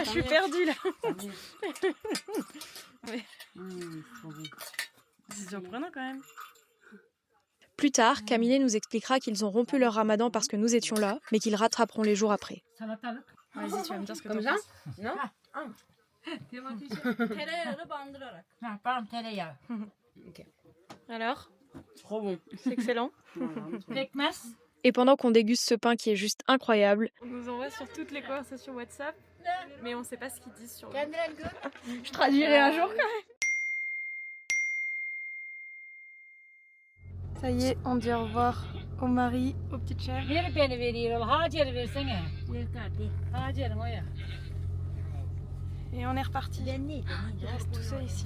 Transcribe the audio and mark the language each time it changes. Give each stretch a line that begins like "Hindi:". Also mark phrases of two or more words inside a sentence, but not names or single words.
French: là, je suis perdue là. C'est surprenant quand même. Plus tard, Camille nous expliquera qu'ils ont rompu leur ramadan parce que nous étions là, mais qu'ils rattraperont les jours après.
Turkish: Salatalık.
French: Vas-y, tu vas me dire ce que Comme t'en ça penses. Non
Turkish: Tereyağını bandırarak.
French: Ha, pardon tereyağı. Alors, Trop bon. c'est excellent.
Turkish: Pekmez.
French: Et pendant qu'on déguste ce pain qui est juste incroyable, On nous envoie sur toutes les conversations WhatsApp, mais on sait pas ce qu'ils disent sur le...
Turkish: Kendiren gör.
French: Je traduirai un jour quand même. Ça y est, on dit au revoir au mari, aux petites chères.
Turkish: Bir beni veriyor. Hacer'i versene. Hacer'im o ya.
French: Et on est reparti. Il reste tout seul ici.